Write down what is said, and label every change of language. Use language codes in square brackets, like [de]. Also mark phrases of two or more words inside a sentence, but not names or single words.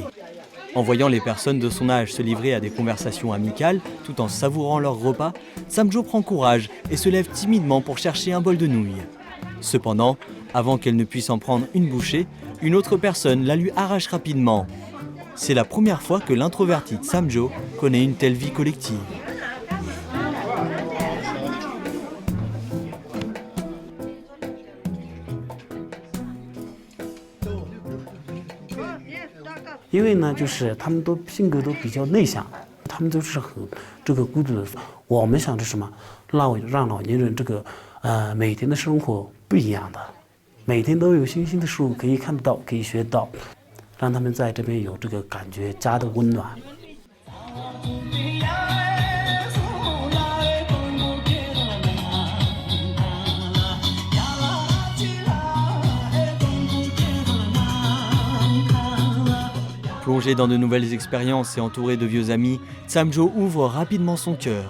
[fr] En voyant les personnes de son âge se livrer à des conversations amicales, tout en savourant leur repas, Tsamjo prend courage et se lève timidement pour chercher un bol de nouilles. Cependant, avant qu'elle ne puisse en prendre une bouchée, une autre personne la lui arrache rapidement. C'est la première fois que l'introverti Tsamjo connaît une telle vie collective. [zh] 因为呢，就是他们都性格都比较内向，他们都是很孤独的。我们想着什么，让老年人每天的生活不一样的，每天都有新鲜的事物可以看得到，可以学到，让他们在这边有这个感觉家的温暖。 [fr] Plongé dans de nouvelles expériences et entouré de vieux amis, Tsamjo ouvre rapidement son cœur.